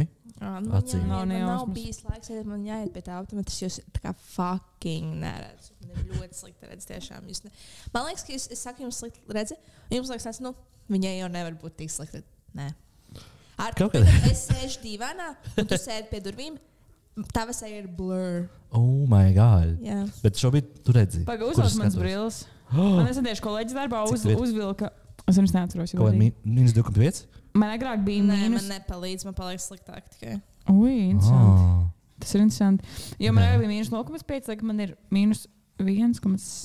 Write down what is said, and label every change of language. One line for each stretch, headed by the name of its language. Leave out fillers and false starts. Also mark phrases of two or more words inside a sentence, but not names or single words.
Latvian: Man nav bijis laiks, ja man jāiet pie tā optometrista, jo es tā kā fucking neredzu. Man ir ļoti slikti redz tiešām. Man liekas, ka es saku jums slikti redzi, un jums liekas, viņai jau nevar būt tik slikti. Nē. Es sēžu dīvainā, un tu sēdi pie durvīm. Tava seja ir blur.
English: Oh, my God.
Latvian: Jā. Bet šobrīd tu redzi. Pagaid, uzvelk mans brilles. Man nesēdiešu kolēģis darbā uzvilka. Es viņus neatceros. Ko, minus 2,5? Man agrāk bija mīnus. Man nepalīdz, man paliek sliktāk tikai. Ui, interesanti. Tas ir interesanti. Jo man agrāk bija mīnus 0,5, lai man ir mīnus 1,7.